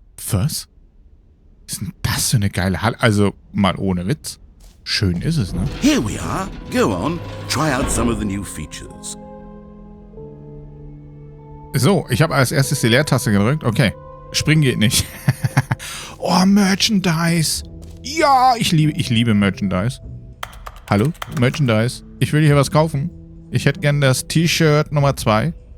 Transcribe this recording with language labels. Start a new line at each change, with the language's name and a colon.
German: Was? Was ist denn das für eine geile Halle? Also, mal ohne Witz. Schön ist es, ne?
English: Here we are. Go on. Try out some of the new features.
German: So, ich habe als erstes die Leertaste gedrückt. Okay. Springen geht nicht. Oh, Merchandise. Ja, ich liebe Merchandise. Hallo? Merchandise. Ich will hier was kaufen. Ich hätte gern das T-Shirt Nummer 2.